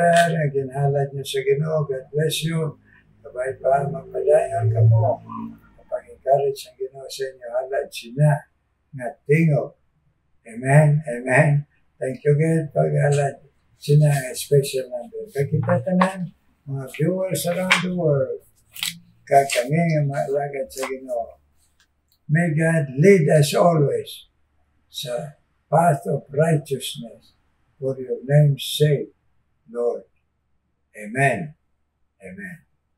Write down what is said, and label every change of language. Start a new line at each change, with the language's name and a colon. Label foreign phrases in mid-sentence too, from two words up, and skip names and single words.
Hiligaynon: Ang ginhalad nyo sa Ginoo.
English: God bless you.
Hiligaynon: Kabay pa, magpadayon ka mo. Kapag-encourage ang Ginoo sa inyo, halad sina nga tingog.
English: Amen. Amen. Thank you, God,
Hiligaynon: pag-halad sina nga special number. Kakita tanan, mga
English: viewers around the world,
Hiligaynon: kami nga maalagad sa Ginoo.
English: May God lead us always
Hiligaynon: sa path
English: of righteousness for your name's sake, Lord. Amen. Amen.